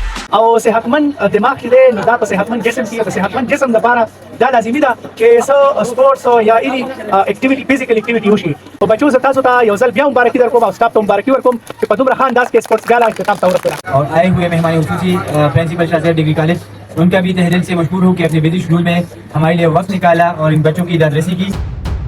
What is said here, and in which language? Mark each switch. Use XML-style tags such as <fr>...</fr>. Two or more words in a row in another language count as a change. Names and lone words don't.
<ps>او صحتمند دماغ کې دی نو دا په صحتمند جسم کې د صحتمند جسم لپاره دا لازمي ده چې څه سپورتس یا</ps> <en>any activity physical activity</en> <ps>وشي. او بچو زه تاسو ته یو ځل بیا مبارکي درکوم او سټاف ته مبارکي ورکوم چې په دومره ښه انداز کې</ps> <en>sports gala</en> <ps>اختتام ته ورسېده.</ps> <ur>اور آئے ہوئے مہمان خصوصی پرنسپل شاہ ڈگری کالج، ان کا بھی تہہ دل سے مشہور ہوں کہ اپنے</ur> <en>busy schedule</en> <ur>میں ہمارے لیے وقت نکالا اور ان بچوں کی دادرسی کی.</ur>